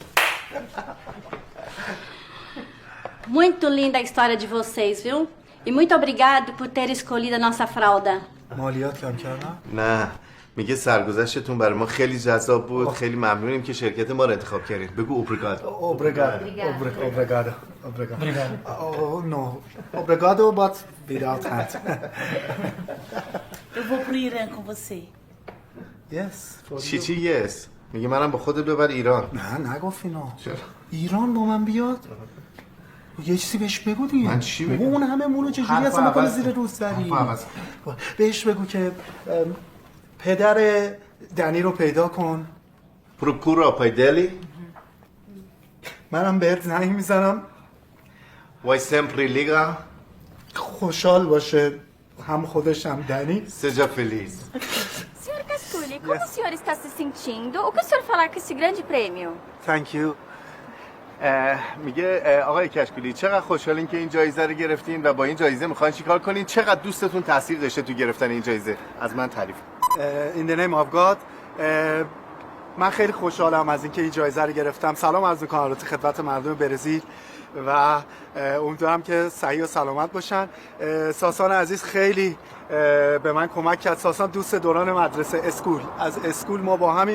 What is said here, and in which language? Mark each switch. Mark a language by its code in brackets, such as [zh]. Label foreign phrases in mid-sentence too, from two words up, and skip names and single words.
[pt] Muito linda a história de vocês, viu? E muito obrigado por ter escolhido a nossa fralda. [fa] مالیات کم کردم؟ نه میگه سرگذشتتون برای ما خیلی جذاب بود. خیلی ممنونیم که شرکت ما رو انتخاب کردید. بگو اوبریگادو. [en] Obrigado. Oh no. [pt] Obrigado, [en] but without hand. [pt] Eu vou pro Irã com você. [en] Yes. [fa] چی یس؟ میگه منم با خودت ببر ایران. نه نگفت اینا. ایران با من بیاد؟ یه چیزی بهش بگو دیگه. من چی بگم؟ اون همه مونو چجوری اصلا بکنه زیر روسری؟ بهش بگو که پدر دنی رو پیدا کن. [pt] procura pai dele? [fa] منم بهت زنگ میزنم. [pt] vai sempre ligar? [fa] خوشحال باشه، هم خودش هم دنی. [pt] seja feliz. Senhor Casculi, como o senhor está se sentindo? O que o senhor falar com esse grande prêmio? [en] Thank you. [fa] میگه آقای کشکولی چقدر خوشحالین که این جایزه رو گرفتین و با این جایزه میخواین چیکار کنین؟ چقدر دوستتون تاثیر داشته تو گرفتن این جایزه؟ از من تعریف. [en] In the name of God. [fa] من خیلی خوشحالم از اینکه این جایزه رو گرفتم. سلام عرض می‌کنم البته خدمت مردم برزیل و امیدوارم که صحیح و سلامت باشن. ساسان عزیز خیلی به من کمک کرد. ساسان دوست دوران مدرسه اسکول، از اسکول ما با همین.